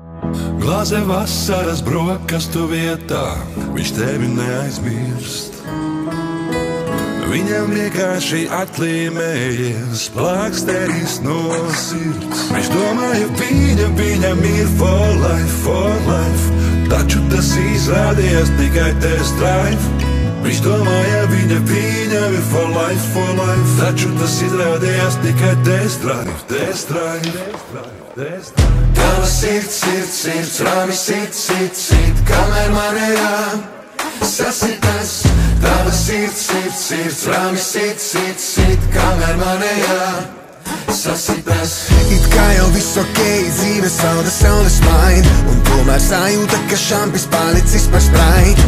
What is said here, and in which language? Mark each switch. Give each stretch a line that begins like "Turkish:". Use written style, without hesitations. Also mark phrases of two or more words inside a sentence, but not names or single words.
Latvian: Glāze vasaras brokastu vietā, viņš tevi neaizmirst. Viņam vienkārši atlīmējies plāksteris no sirds. Viņš domāja, viņam ir
English: for life,
Latvian: taču tas izrādījās tikai
English: test drive.
Latvian: Viņš domāja, viņam ir
English: for life,
Latvian: taču tas izrādījās tikai
English: test drive.
Latvian: Tava sirds, rāmi sit, kamēr manējā sasitas. Tava sirds, rāmi sit, kamēr manējā sasitas. It kā jau viss okei, dzīve saules maina, un tomēr sajūta, ka šampis palicis par Sprite.